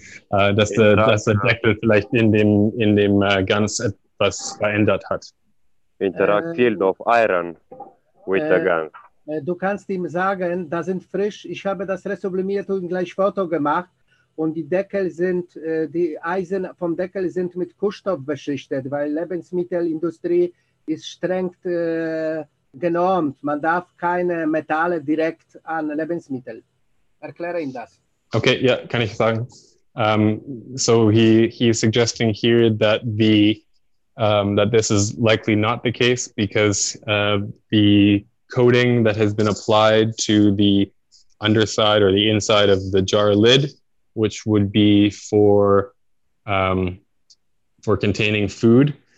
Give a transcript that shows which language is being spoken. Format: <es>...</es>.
<de>Dass der Deckel vielleicht in dem GANs etwas verändert hat.</de> <en>Interact field of iron with the GANs.</en> <de>Du kannst ihm sagen, da sind frisch, ich habe das resublimiert und gleich Foto gemacht und die Deckel sind, die Eisen vom Deckel sind mit Kunststoff beschichtet, weil Lebensmittelindustrie ist streng genormt. Man darf keine Metalle direkt an Lebensmittel. Erkläre ihm das. Okay, yeah, kann ich sagen.</de> <en>So he is suggesting here that that this is likely not the case because the coating that has been applied to the underside or the inside of the jar lid, which would be for containing food.</en>